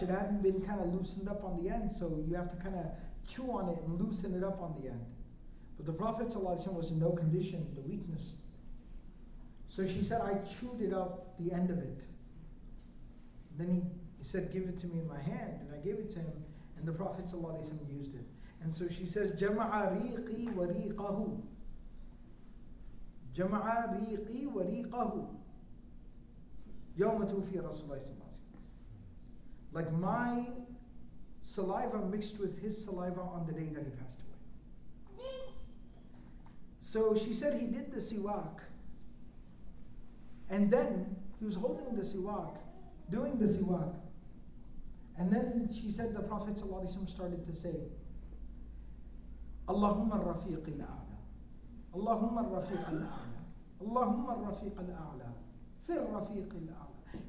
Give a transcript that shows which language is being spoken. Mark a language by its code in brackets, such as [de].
[en] It hadn't been kind of loosened up on the end, so you have to kind of chew on it and loosen it up on the end. But the Prophet ﷺ was in no condition, the weakness. So she said, I chewed it up, the end of it. Then he said, give it to me in my hand, and I gave it to him, and the Prophet ﷺ used it. [ar] And so she says, جَمَعَ رِيقِي وَرِيقَهُ جَمَعَ رِيقِي وَرِيقَهُ يَوْمَ تُوفِيَ رَسُولُ اللَّهِ صَلَّى اللَّهُ عليه وسلم. [en] Like my saliva mixed with his saliva on the day that he passed away. So she said he did the siwak, and then he was holding the siwak, doing the siwak, and then she said the Prophet ﷺ started to say, [ar] Allahumma al-rafiq al-a'la, Allahumma al-rafiq al-a'la, [en] Allahumma al-rafiq al-a'la, fir rafiq al-a'la.